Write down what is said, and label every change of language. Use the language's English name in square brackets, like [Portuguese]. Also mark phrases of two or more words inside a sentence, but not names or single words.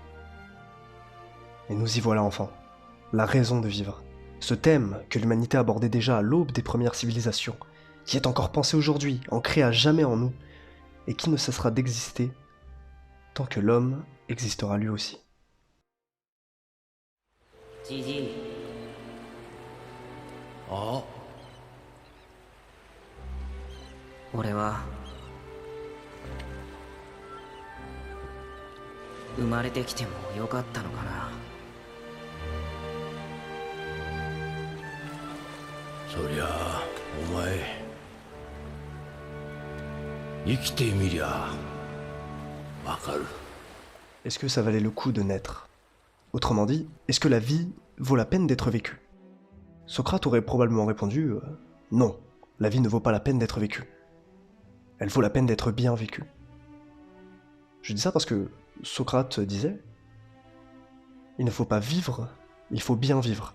[French] Et nous y voilà enfin, la raison de vivre. Ce thème que l'humanité abordait déjà à l'aube des premières civilisations, qui est encore pensé aujourd'hui, ancré à jamais en nous, et qui ne cessera d'exister tant que l'homme existera lui aussi. [Japanese] じじいあ俺は生まれてきてもよかったのかな。そりゃあお前生きてみりゃわかる。 [French] Est-ce que ça valait le coup de naître? Autrement dit, est-ce que la vie vaut la peine d'être vécue? Socrate aurait probablement répondu non, la vie ne vaut pas la peine d'être vécue. Elle vaut la peine d'être bien vécue. Je dis ça parce que Socrate disait il ne faut pas vivre, il faut bien vivre.